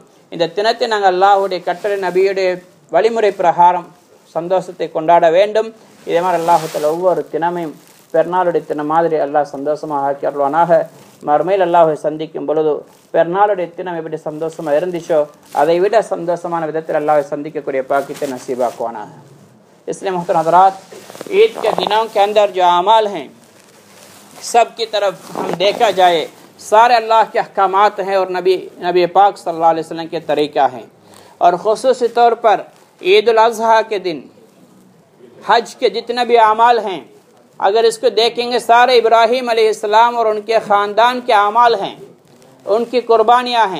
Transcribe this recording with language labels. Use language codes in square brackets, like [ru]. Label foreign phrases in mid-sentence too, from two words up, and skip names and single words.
[ta] இந்த தினத்தை நாங்கள் அல்லாஹ்வுடைய கட்டளை நபியுடைய வழிமுறை பிரகாரம் சந்தோஷத்தை கொண்டாட வேண்டும். இதே மாதிரி அல்லாஹ்வுல ஒவ்வொரு தினமையும் பெருநாளுடைய தினம் மாதிரி அல்லாஹ் சந்தோஷமாக ஆக்கி அருள்வானாக. மறுமையில் அல்லாஹை சந்திக்கும் பொழுது பெருநாளுடைய தினம் எப்படி சந்தோஷமாக இருந்துச்சோ அதை விட சந்தோஷமான விதத்தில் அல்லாஹை சந்திக்கக்கூடிய பாக்கியத்தை नसीबाकवानाह। [ur] اس لیے محترم حضرات، عید کے دنوں کے اندر جو اعمال ہیں سب کی طرف ہم دیکھا جائے سارے اللہ کے احکامات ہیں اور نبی پاک [ar] صلى الله عليه وسلم [ur] کے طریقہ ہیں. اور خصوصی طور پر عید الاضحیٰ کے دن حج کے جتنے بھی اعمال ہیں اگر اس کو دیکھیں گے سارے ابراہیم علیہ السلام اور ان کے خاندان کے اعمال ہیں، ان کی قربانیاں ہیں.